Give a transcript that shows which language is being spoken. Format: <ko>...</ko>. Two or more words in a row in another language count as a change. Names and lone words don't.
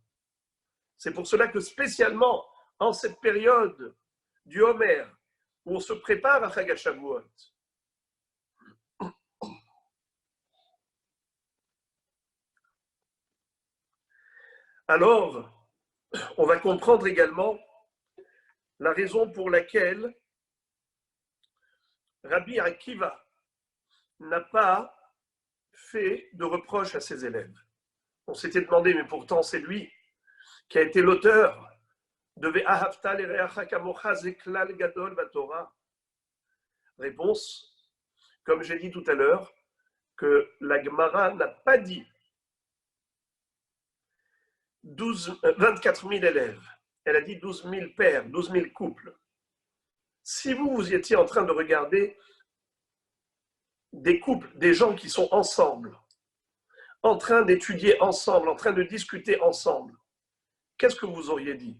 <fr>C'est pour cela que spécialement en cette période du Homer, où on se prépare à</fr> <he>חג השבועות,</he> <fr>alors on va comprendre également la raison pour laquelle Rabbi Akiva n'a pas fait de reproche à ses élèves. On s'était demandé, mais pourtant c'est lui qui a été l'auteur de</fr> <he>ואהבת לרעך כמוך זה כלל גדול בתורה.</he> <fr>Réponse, comme j'ai dit tout à l'heure, que la Gemara n'a pas dit 24 000 élèves. Elle a dit 12 000 pères, 12 000 couples. Si vous étiez en train de regarder des couples, des gens qui sont ensemble, en train d'étudier ensemble, en train de discuter ensemble, qu'est-ce que vous auriez dit?</fr>